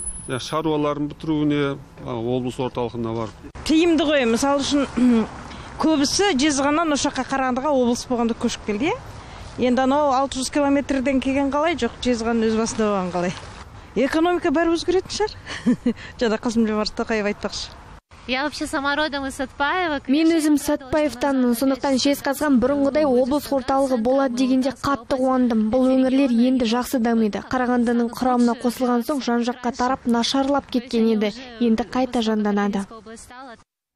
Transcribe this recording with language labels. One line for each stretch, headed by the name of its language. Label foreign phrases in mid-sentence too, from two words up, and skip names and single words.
Kazakh: Шаруаларын бітіруіне облыс орталығына бар. Тиімді ғой, мысалы үшін көбісі Жезқазғаннан Ошаққа Қарағандыға облыс болғанда көшіп келді. Енді анау 600 километрден келген қалай, жоқ Жезқазған өз басында болған қалай. Экономика бәрі өзгеретін шығар. Жада Қасым-Жомарт Тоқаев айтпақшы.
Russian: Я вообще сама родом из Сатпаева.
Kazakh: Мен өзім Сатпаевтанмын, сондықтан Жезқазған бұрынғыдай облыс орталығы болады дегенде қатты қуандым. Бұл өңірлер енді жақсы дамиды. Қарағандының құрамына қосылған соң жан-жаққа тарап нашарлап кеткен еді. Енді қайта жанданады.